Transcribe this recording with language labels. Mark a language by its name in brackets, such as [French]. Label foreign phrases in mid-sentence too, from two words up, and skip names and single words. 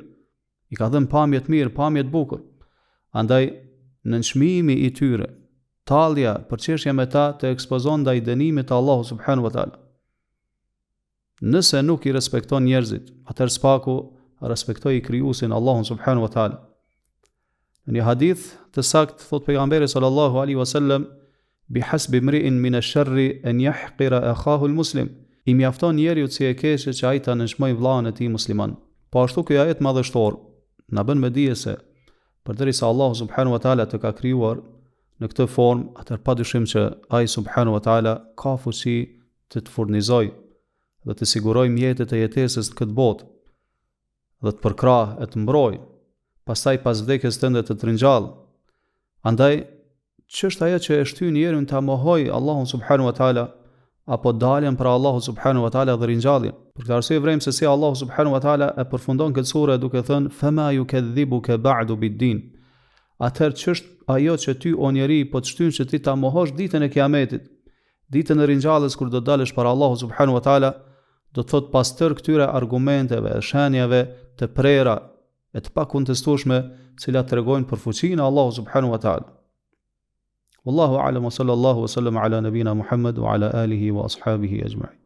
[Albanian] I ka dhënë pamje të mirë, pamje të bukur. Andaj nënçmimi i tyre, tallja, përqeshja me ta të ekspozon ndaj dënimit të Allahu [Arabic] سبحانه و تعالى. [Albanian] Nëse nuk i respekton njerëzit, atëherë spaku respektoj i krijuesin Allahun [Arabic] سبحانه و تعالى. [Albanian] Në një hadith të saktë thot pejgamberi [Arabic] صلى الله عليه وسلم: "بحسب امرئ من الشر أن يحقر أخاه المسلم." [Albanian] I mjafton njeriu që e keqe që ai ta nënçmoj vllahun e tij musliman. Po ashtu ky ajet madhështor na bën me dije se përderisa Allahu [Arabic] سبحانه و تعالى [Albanian] të ka krijuar në këtë formë, atëherë padyshim që ai [Arabic] سبحانه و تعالى [Albanian] ka fuqi të të furnizojë dhe të sigurojë mjetet e jetesës në këtë botë dhe të përkrahë e të mbrojë, pastaj pas vdekjes tënde të ringjallë. Andaj ç'është ajo që e shtyn njeriu ta mohojë Allahun [Arabic] سبحانه و تعالى [Albanian] apo daljen pra Allahu [Arabic] سبحانه و تعالى [Albanian] dhe ringjalljen. Për këtë arsye vrem se si Allahu [Arabic] سبحانه و تعالى [Albanian] e përfundon këtë sure duke thënë: [Arabic] "فما يكذبك بعد بالدين." [Albanian] Atëherë ç'është ajo që ty o njeri po të shtyn që ti ta mohosh ditën e Kiametit, ditën e ringjalljes kur do dalësh para Allahu [Arabic] سبحانه و تعالى, [Albanian] do të thot pas tërë këtyre argumenteve, shenjave të prera e të pakontestueshme, cilat tregojnë për fuqinë e Allahu subhanahu wa taala. [Arabic] والله أعلم و صلى الله و سلم على نبينا محمد و على آله و أصحابه أجمعين.